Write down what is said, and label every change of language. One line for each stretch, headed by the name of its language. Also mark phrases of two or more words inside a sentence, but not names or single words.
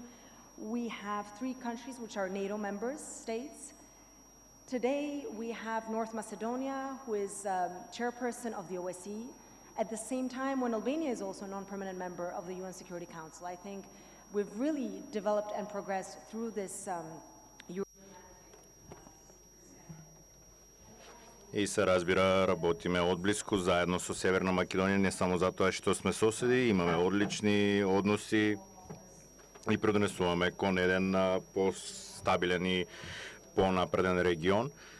English: We have 3 countries which are NATO members, states. Today, we have North Macedonia, who is chairperson of the OSCE, at the same time when Albania is also a non-permanent member of the UN Security Council. I think we've really developed and progressed through this
Macedonian: И се разбира, работиме отблизко заедно со Северна Македонија, не само затоа што сме соседи, имаме одлични односи и продонесуваме кон еден по-стабилен и по-напреден регион.